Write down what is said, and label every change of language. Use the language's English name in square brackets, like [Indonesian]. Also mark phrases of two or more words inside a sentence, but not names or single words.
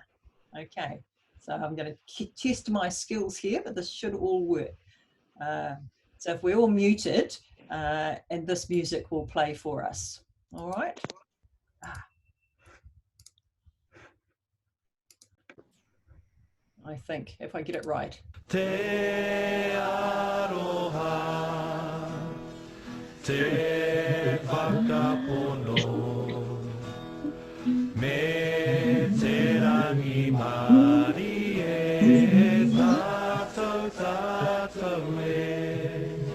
[English] Okay, so I'm going to test my skills here, but this should all work. So if we're all muted, and this music will play for us. All right. I think, if I get it right. [Māori] Te aroha, te whakapono, me te rangi Māori e tātou tātou e.